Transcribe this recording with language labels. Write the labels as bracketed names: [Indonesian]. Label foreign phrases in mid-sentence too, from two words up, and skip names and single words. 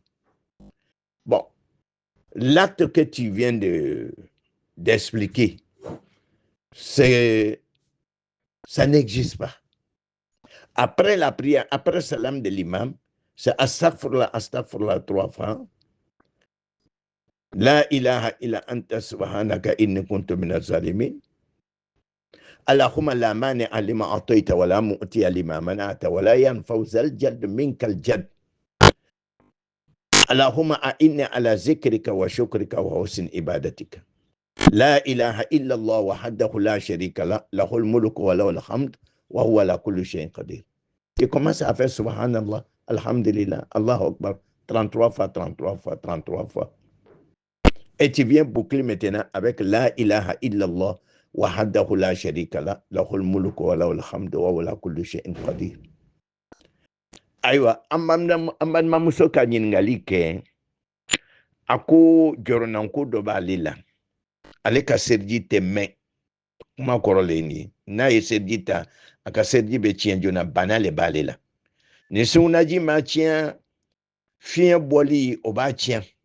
[French] Bon, l'acte que tu viens d'expliquer, ça n'existe pas. Après la prière, après le salam de l'imam, c'est [Arabic] أستغفر الله، أستغفر الله [French] 3 fois. [Arabic] لا إله إلا أنت سبحانك إني كنت من الظالمين. اللهم لا مانع لما أعطيت ولا معطي لما منعت ولا ينفع ذا الجد منك الجد. اللهم أعني على ذكرك وشكرك وحسن عبادتك. لا إله إلا الله وحده لا شريك له، له الملك وله الحمد وهو على كل شيء قدير. [French] Tu commences à faire [Arabic] سبحان الله، الحمد لله، الله أكبر, [French] 33 fois, 33 fois, 33 fois. Et tu viens boucler maintenant avec [Arabic] لا إله إلا الله وحده لا شريك له، له الملك وله الحمد وهو على كل شيء قدير. [Bambara] Aywa, amban mamuso ka ɲininkali kɛ a ko jɔrɔnanko dɔ b'ale la ale ka seriji tɛ mɛn kuma kɔrɔlen ni n'a ye seriji ta a ka seriji bɛ tiɲɛ joona bana le b'ale la ni sunnaji ma tiɲɛ fiɲɛ bɔli o b'a tiɲɛ